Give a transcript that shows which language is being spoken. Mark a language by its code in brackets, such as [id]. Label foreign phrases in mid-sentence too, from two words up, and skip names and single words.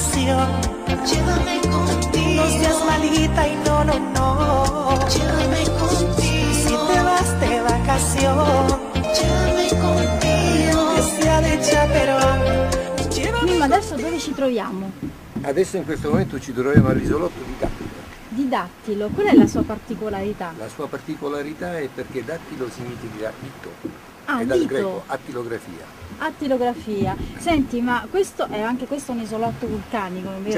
[es] pasión. Llévame contigo. No seas malita y no, no, no. Llévame contigo. Si te vas de vacación. Llévame contigo. Que sea de chaperón. [it] Mimmo, adesso dove ci troviamo? Adesso in questo momento ci troviamo all'isolotto di Dattilo. Di Dattilo, qual è la sua particolarità? La sua particolarità è perché Dattilo significa dito, Ah, è dal dito. greco attilografia. Attilografia. Senti, ma questo è anche questo un isolotto vulcanico, vero?